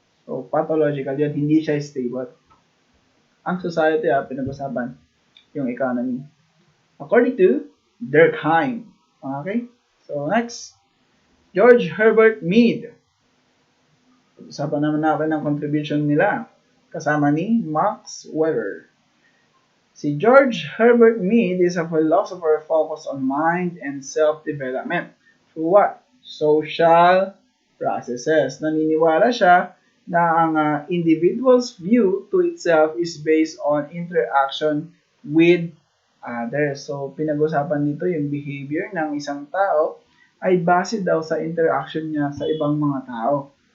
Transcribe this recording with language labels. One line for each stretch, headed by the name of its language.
Filipino: So, pathological yun, hindi siya stable. Ang society, pinag-usapan, yung economy.
English: According to Durkheim. Okay? So, next, George Herbert Mead.
Filipino: Usapan naman natin ang contribution nila. Kasama ni Max Weber.
English: Si George Herbert Mead is a philosopher focused on mind and self-development through what? Social processes.
Filipino: Naniniwala siya na
English: ang individual's view to itself is based on interaction with others.
Filipino: So, pinag-usapan dito yung behavior ng isang tao ay base daw sa interaction niya sa ibang mga tao.